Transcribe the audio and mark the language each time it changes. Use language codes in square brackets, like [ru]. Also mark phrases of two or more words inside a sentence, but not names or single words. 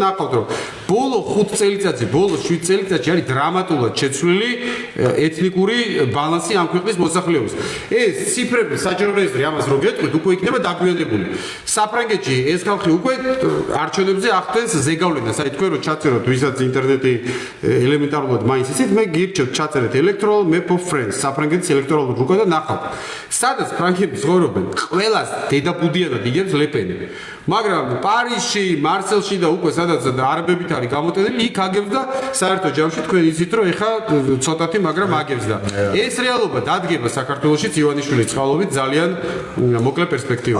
[ka] ნახავთ რომ ბოლო 5 წელიწადში ბოლო 7 წელიწადში არის დრამატულად შეცვლილი ეთნიკური ბალანსი ამ ქვეყნის მოსახლეობის ეს ციფრები საჯარო რეესტრი ამას რო გეტყვით უკვე იქნება დაგვიანებული საფრანგეთში ეს ხალხი უკვე არჩევნებზე ახდენს ზეგავლენას აი თქვენ რო ჩაწეროთ ვისაც ინტერნეტი ელემენტარულად მაინც ისეთ მე გირჩევთ ჩაწერეთ [en] electoral map of France [ka] საფრანგეთის ელექტროლოგ რუკა და ნახავთ სადაც ფრანგები ცხოვრობენ ყველას დედაბუდიანად იგებს ლეპენი მაგრამ პარიზში მარსელში და უკვე სადაც არაბებით არის გამოტენილი იქ აგებს და საერთო ჯამში თქვენ იცით რომ ეხა ცოტათი მაგრამ აგებს და ეს რეალობა დადგება საქართველოშიც ივანიშვილის წყალობით ძალიან მოკლე პერსპექტივაში